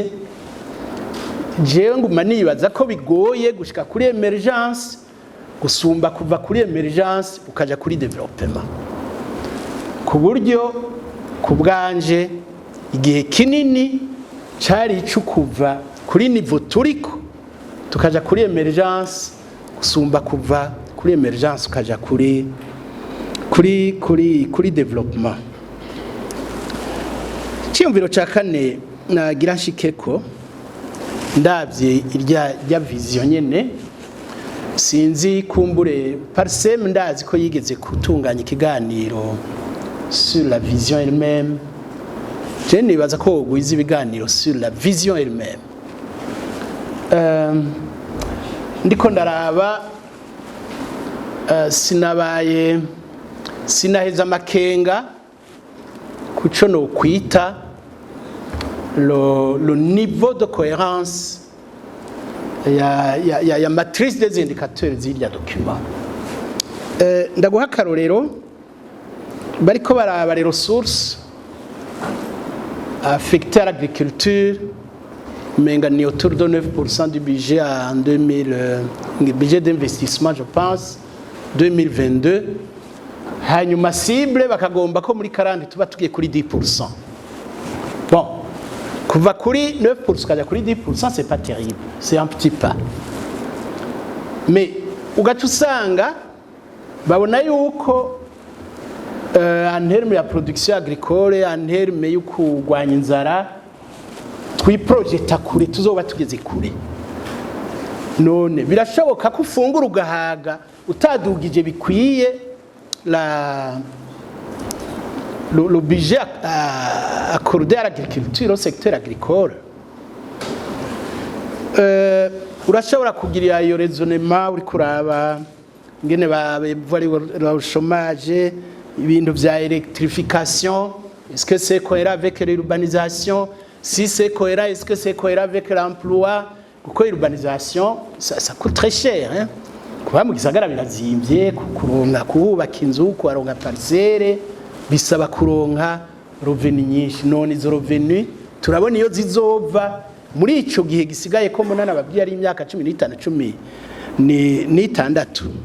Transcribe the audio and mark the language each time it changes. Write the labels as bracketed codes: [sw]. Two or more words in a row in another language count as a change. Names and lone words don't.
[rn] Jewe nguma nibaza ko bigoye gushika kuri emergence gusumba kuva kuri emergence ukaja kuri development, ku buryo kubwanje igihe kinini cari icukuva kuri niveau turiko tukaja kuri emergence gusumba kuva kuri emergence ukaja kuri development. Cyumviro ca kane nagira nshikeko ndabye irya vision nyene, sinzi kumbure parsem ndazi ko yigeze kutunganya ikiganiro [fr] sur la vision elle-même. [rn] Je nibaza ko guiza ibiganiro [fr] sur la vision elle-même. [rn] Ndiko ndaraba sinaheza makenga kuco no kwita [fr] le niveau de cohérence [rn] ya [fr] matrice des indicateurs [rn] z'irya document. Ndaguha akarorero bariko baraba [fr] les ressources affectées à l'agriculture, [rn] menga ni [fr] autour de 9% du budget en 2000, budget d'investissement je pense 2022 hanyuma cible [rn] bakagomba ko muri 40 tuba tugiye kuri [fr] 10%. [rn] Bon, kuva kuri 9% kaja kuri 10%, [fr] c'est pas terrible, c'est un petit pas. [rn] Mais ugaca usanga babona yuko [fr] en terme [rn] ya [fr] production agricole, en terme [rn] yo kurwanya inzara, twiprojecta kure, tuzoba tugeze kure. None birashoboka ko ufungura ugahaga utadugije bikwiye [fr] le budget accordé à l'agriculture au secteur agricole. [rn] Urashobora kugira iyo raisonnement uri kuraba ngene bari [fr] le chômage, [rn] ibintu vya électrification, [fr] est-ce que c'est cohérent avec l'urbanisation? Si c'est cohérent, est-ce que c'est cohérent avec l'emploi? Kuko urbanisation ça coûte très cher, hein. [rn] Kuba mu gisagara birazimvye, kuronka kuhubaka inzu, kuronka parcelle bisaba kuronka revenu nyinshi. None izo revenu turabona iyo zizova muri ico gihe gisigaye ko munana babwiye ari imyaka 15 16.